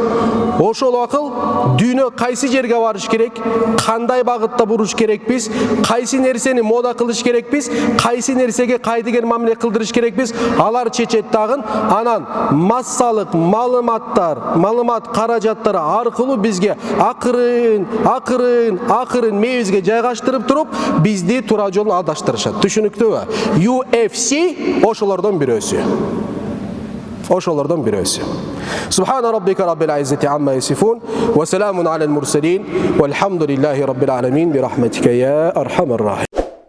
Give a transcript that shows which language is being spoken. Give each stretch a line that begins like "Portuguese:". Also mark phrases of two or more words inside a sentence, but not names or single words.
Kyrgyz: Ошол акыл дүйнө кайсы жерге барыш керек, кандай багытта буруш керекпиз, кайсы нерсени мода кылыш керекпиз, кайсы нерсеге кайдыгер мамиле кылдырыш керекпиз, алар чечет дагы. Анан массалык маалымат каражаттары аркылуу бизге акырын мээбизге жайгаштырып туруп, бизди туура жолдон адаштырышат. Түшүнүктүүбү? UFC ошолордон бирөөсү.
Arabic: سبحان ربك رب العزة عما يصفون وسلام على المرسلين والحمد لله رب العالمين برحمتك يا أرحم الراحمين.